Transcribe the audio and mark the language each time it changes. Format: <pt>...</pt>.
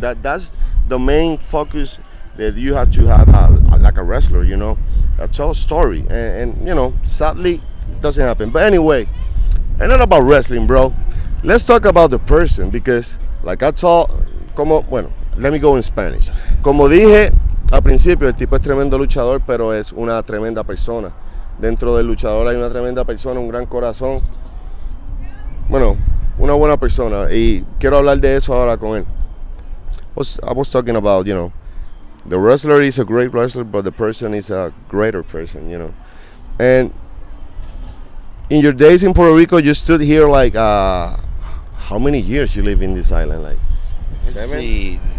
<en>That's the main focus that you have to have, like a wrestler. Tell a story, and sadly, it doesn't happen. But anyway, enough about wrestling, bro. Let's talk about the person, because like I told, let me go in Spanish.</en> <es>Como dije al principio, el tipo es tremendo luchador, pero es una tremenda persona. Dentro del luchador hay una tremenda persona, un gran corazón. Bueno, una buena persona, y quiero hablar de eso ahora con él.</es> <en>I was talking about, the wrestler is a great wrestler, but the person is a greater person, And in your days in Puerto Rico, you stood here like, how many years you live in this island? Like, Let's see.</en>